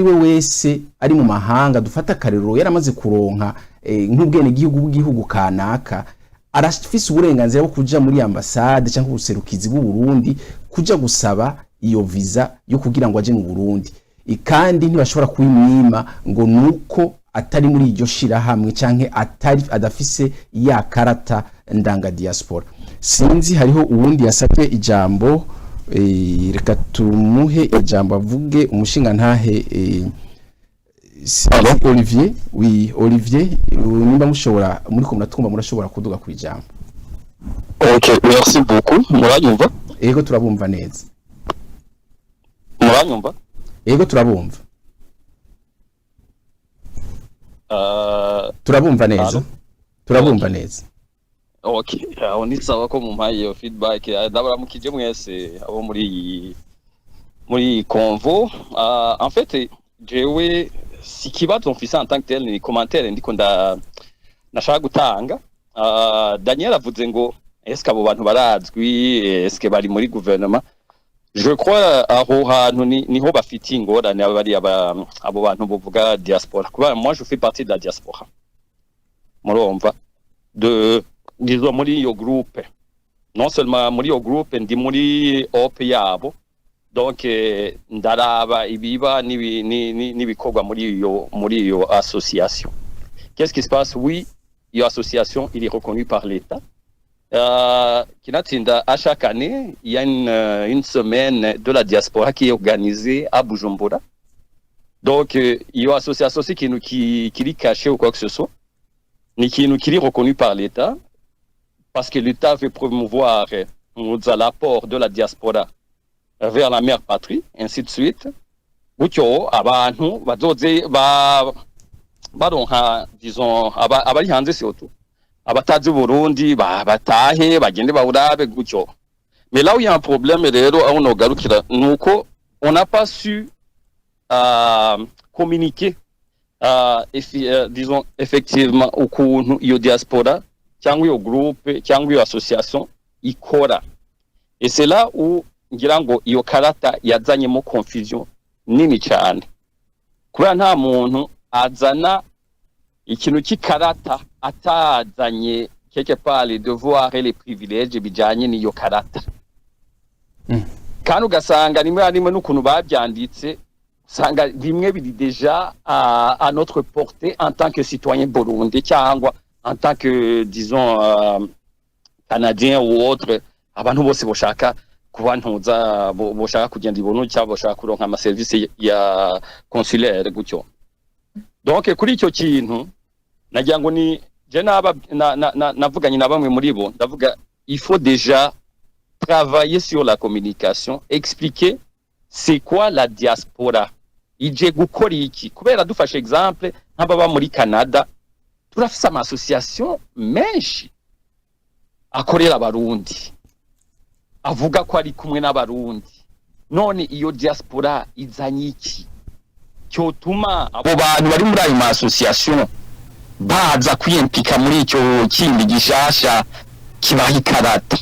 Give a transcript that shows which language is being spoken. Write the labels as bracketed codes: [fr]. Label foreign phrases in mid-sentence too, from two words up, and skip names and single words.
[rn] we wese ari mu mahanga dufata karero yaramaze kuronka nk'ubwene gihugu kanaka arafise uburenganzira bwo kuja muri ambassade cyangwa ubuserukizi bw'u Burundi kuja gusaba iyo visa yo kugira ngo aje mu Burundi kandi ntibashobora kwimwima ngo nuko atari muri iryo shira hamwe canke adafise ya karata ndanga diaspora. Sinzi hariho uwundi yasabye ijambo reka tumuhe ijambo avuge umushinga ntahe Olivier. Oui, Olivier, nimba mushobora muri ko muratwumva murashobora kuduga ku ijambo. [fr] OK, merci beaucoup. [rn] Muranyumva? Ego turabumva neza. Muranyumva? Ego turabumva. Turabumva neza. Turabumva neza. OK, [fr] on est [rn] sawa ko mumpaye feedback. Ndabaramukije mwese abo muri convo. [fr] En fait, [rn] jewe si kibazo mfise [fr] en tant que tel [rn] ni commentaire ndiko nashaka gutanga. Daniel avuze ngo est-ce abo bantu barazwi, est-ce bari muri gouvernement? [fr] Je crois [rn] aho hantu niho bafite ingorane abari abo bantu bovuga diaspora. [fr] Kuba moi je fais partie de la diaspora. Murumva disons [rn] muri yo groupe. [fr] Non seulement [rn] muri yo groupe ndi muri OP yabo. Donc ndaraba ibiba nibikorwa muri iyo association. [fr] Qu'est-ce qui se passe? [rn] Oui, iyo association [fr] il est reconnu par l'État. Kinatinda à chaque année, il y a une semaine de la diaspora qui est organisée à Bujumbura. Donc [rn] iyo association [fr] aussi qui est cachée ou quoi que ce soit, mais qui est reconnu par l'État parce que l'État veut promouvoir l'apport de la diaspora vers la mère patrie, ainsi de suite. [rn] Gutyo abantu bazoze baronka disons abari hanze surtout abatazi Burundi batahe bagende bawurabe gutyo. [fr] Mais là où il y a un problème [rn] rero aho no garukira nuko [fr] on n'a pas su communiquer disons effectivement [rn] ukuntu iyo diaspora cyangwa iyo groupe cyangwa iyo association ikora. [fr] Et c'est là où [rn] ngira ngo iyo karata yazanyemo confusion nini cyane kubera nta muntu azana ikintu cy'ikarata atazanye [fr] quelque part les devoirs et les privilèges [rn] bijanye n'iyo karata. Kandi ugasanga rimwe n'ukuntu babyanditse usanga bimwe biri [fr] déjà à notre portée en tant que citoyen burundais [rn] cyangwa [fr] en tant que disons canadien ou autre. [rn] Abantu bose boshaka kubantuza boshaka kugenda ibuntu cyangwa boshaka kuronka [fr] ama service ya consulaire [rn] gutyo. Donc kuri icyo kintu nagira ngo ni [fr] je [rn] navuganye na bamwe muri bo ndavuga [fr] il faut déjà travailler sur la communication, expliquer c'est quoi la diaspora, [rn] ije gukora iki. Kubera dufashe exemple nk'ababa muri Canada turafise ama association menshi akorera abarundi avuga ko ari kumwe n'abarundi. None iyo diaspora izanye iki cyotuma abo bantu bari muri ayo ma association baza kwiyempika muri icyo kindi gishasha kibaha ikarata?